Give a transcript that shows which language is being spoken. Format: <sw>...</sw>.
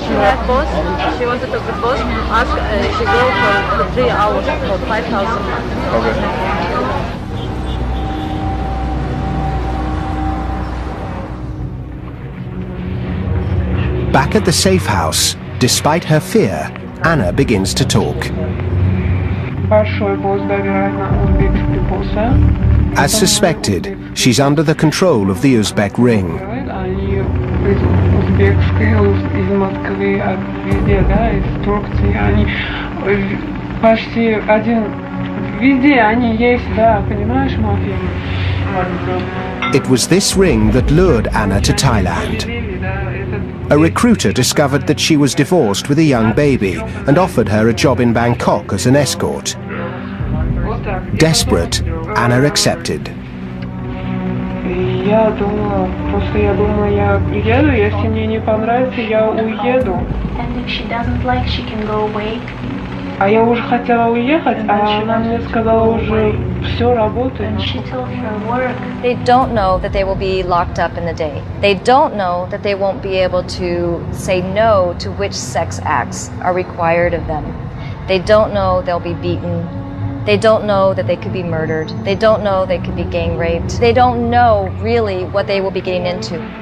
<en>She had boss. She wanted to be boss. Ask she go for 3 hours for 5,000. Okay. Back at the safe house, despite her fear, Anna begins to talk.</en> <ru>Большой босс, да, вероятно, узбекский босс.</ru> <en>As suspected, she's under the control of the Uzbek ring.</en> <ru>Они из узбекской, из Москвы, везде, да, из Турции, они почти один, везде они есть, да, понимаешь, мафия.</ru> <en>It was this ring that lured Anna to Thailand. A recruiter discovered that she was divorced with a young baby and offered her a job in Bangkok as an escort. Desperate, Anna accepted.</en> <ru>Я думала, просто я думала, я приеду, если мне не понравится, я уеду.</ru> <en>And if she doesn't like, she can go away.</en> <ru>А я уже хотела уехать, а она мне сказала уже все работает.</ru> <en>And she told her work. They don't know that they will be locked up in the day. They don't know that they won't be able to say no to which sex acts are required of them. They don't know they'll be beaten. They don't know that they could be murdered. They don't know they could be gang raped. They don't know really what they will be getting into.</en>